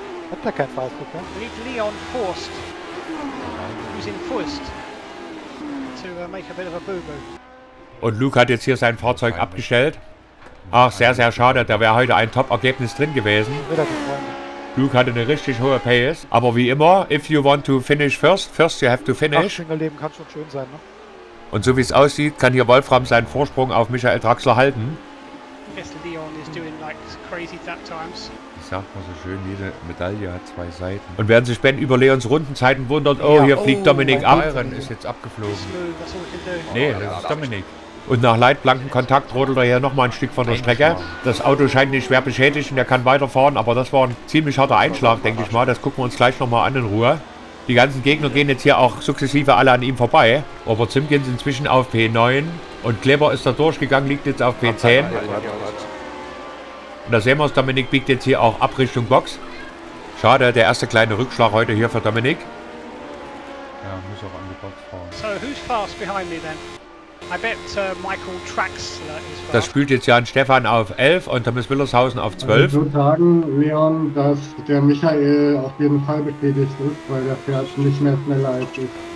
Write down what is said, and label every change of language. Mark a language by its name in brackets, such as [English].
[German] Hat der kein Fastfood mehr? [English] We need Leon Forst. Who's in first? To make a bit of a boo-boo. [German] Und Luke hat jetzt hier sein Fahrzeug abgestellt. Ach, sehr, sehr schade. Da wäre heute ein Top-Ergebnis drin gewesen. Luke hatte eine richtig hohe Pace. Aber wie immer, [English] if you want to finish [German] first you have to finish. Leben kann schon schön sein, ne? Und so wie es aussieht, kann hier Wolfram seinen Vorsprung auf Michael Draxler halten. [English] Yes, Leon is doing like crazy that times. [German] Ich sag mal so schön, jede Medaille hat 2 Seiten. Und während sich Ben über Leons Rundenzeiten wundert, oh, hier fliegt Dominik ab. Byron ist jetzt abgeflogen. Nee, das ist Dominik. Und nach leitblanken Kontakt rodelt er hier nochmal ein Stück von der Strecke. Das Auto scheint nicht schwer beschädigt und er kann weiterfahren, aber das war ein ziemlich harter Einschlag, denke ich mal. Das gucken wir uns gleich nochmal an in Ruhe. Die ganzen Gegner gehen jetzt hier auch sukzessive alle an ihm vorbei. Robert Simpkins inzwischen auf P9 und Kleber ist da durchgegangen, liegt jetzt auf P10. Und da sehen wir es, Dominik biegt jetzt hier auch ab Richtung Box. Schade, der erste kleine Rückschlag heute hier für Dominik. Ja, muss auch an die Box fahren. [English] So, who's fast behind me then? I bet Michael Draxler is fast. [German] Das spielt jetzt Jan Stefan auf 11 und Thomas Willershausen auf 12. Ich würde sagen, Leon, dass der Michael auf jeden Fall bestätigt ist, weil der fährt nicht mehr schneller als ich.